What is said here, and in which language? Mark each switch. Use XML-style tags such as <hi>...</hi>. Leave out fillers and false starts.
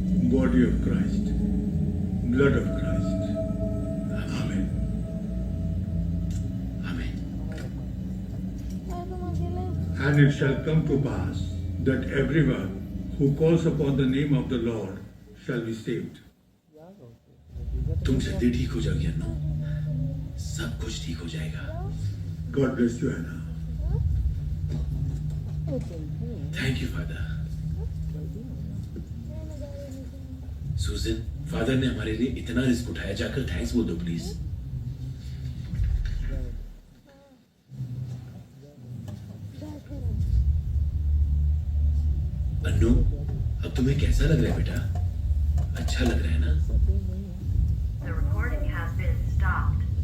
<en>Body of Christ, blood of Christ. Amen. Amen. And it shall come to pass that everyone who calls upon the name of the Lord shall be saved.</en> <hi>तुम जल्दी ठीक हो जाओगी अनु, सब कुछ ठीक हो जाएगा।</hi> <en>God bless you, Anna. Thank you father.</en> <hi>सूजन, फादर ने हमारे लिए इतना रिस्क उठाया, जाकर थैंक्स बोल दो प्लीज। अन्नू, अब तुम्हें कैसा लग रहा है बेटा? अच्छा लग रहा है ना?</hi> <en>The recording has been stopped.</en>